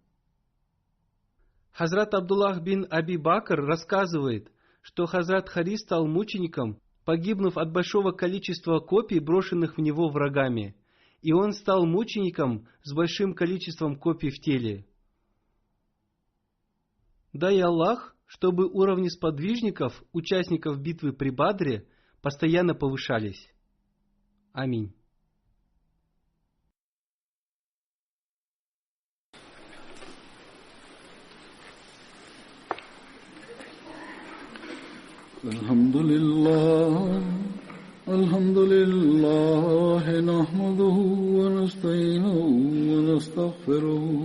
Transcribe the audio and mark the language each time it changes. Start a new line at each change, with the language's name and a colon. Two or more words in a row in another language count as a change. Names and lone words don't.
Russian: Хазрат Абдуллах бин Аби Бакр рассказывает, что Хазрат Харис стал мучеником, погибнув от большого количества копий, брошенных в него врагами, и он стал мучеником с большим количеством копий в теле. Дай Аллах, чтобы уровни сподвижников, участников битвы при Бадре, постоянно повышались. Аминь.
Arabic: الحمد لله نحمده ونستعينه ونستغفره